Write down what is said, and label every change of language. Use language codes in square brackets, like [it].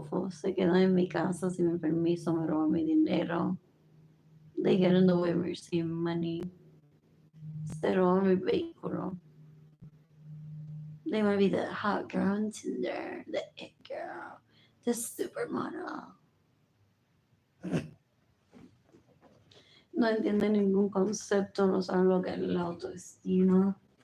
[es] Se queda en mi casa sin mi permiso, me roba mi dinero. [en] They get in the way of me receiving money. [es] Se roba mi vehículo. [en] They want to be the hot girl on Tinder, the it girl, the supermodel. [es] No entienden ningún concepto, no saben lo que es la autoestima.